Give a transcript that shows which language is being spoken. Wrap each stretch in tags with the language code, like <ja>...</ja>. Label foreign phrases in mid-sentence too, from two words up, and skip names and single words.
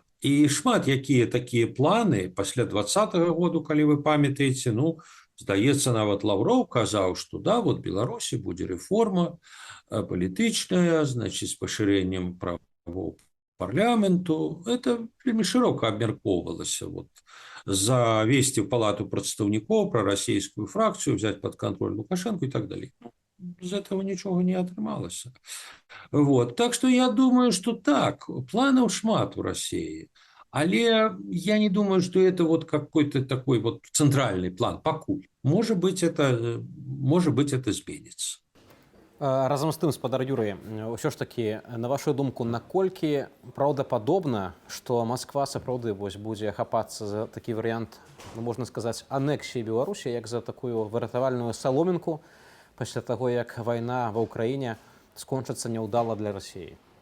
<be>І шмат якія такія планы пасля 2020 году, калі вы памятаеце, ну, здаецца, нават Лавров казаў, што да, вот Беларусі будзе рэформа палітычная, значит, з пашырэннем правоў парламенту. Это вельмі шырока абмяркоўвалася. Вот, завесці в Палату прадстаўнікоў прарасійскую фракцию,</be> <ru>взять под контроль Лукашенко и так далее.</ru> <be>З этого нічога не атрымалася. Вот.</be> <ru>Так что я думаю, что так,</ru> <be>планаў шмат у России.</be> <ru>Але я не думаю, что это вот какой-то такой вот центральный план, пакуль. Может быть, это зменится.</ru> <be>Разам з тым, спадар Юрый, ўсё ж такі, на вашу думку, наколькі праўдападобна, што Масква сапраўды будзе хапацца за такі варыянт, ну, можна сказаць, анексіі Беларусі, як за такую выратавальную саломінку пасля таго, як вайна ва ўкраіне скончыцца няўдала для Расіі?</be>